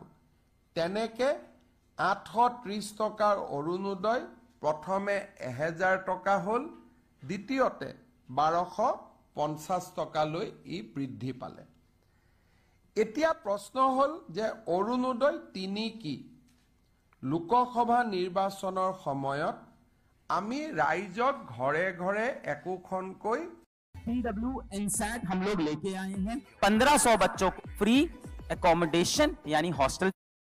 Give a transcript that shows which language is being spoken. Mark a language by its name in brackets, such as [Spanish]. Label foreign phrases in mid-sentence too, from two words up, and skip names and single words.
[Assamese] তেনেকে 830 টকাৰ অৰুণোদয় প্ৰথমে 1000 টকা হ'ল, দ্বিতীয়তে 1250 টকালৈ ই বৃদ্ধি পালে। এতিয়া প্ৰশ্ন হ'ল যে অৰুণোদয় 3 কি? লোকসভা নিৰ্বাচনৰ সময়ত আমি ৰাইজক ঘৰে ঘৰে একোখনকৈ [Hindi] PWNSAT हम लोग लेके आए हैं। 1500 बच्चों को [English] free accommodation [Hindi] यानी हॉस्टल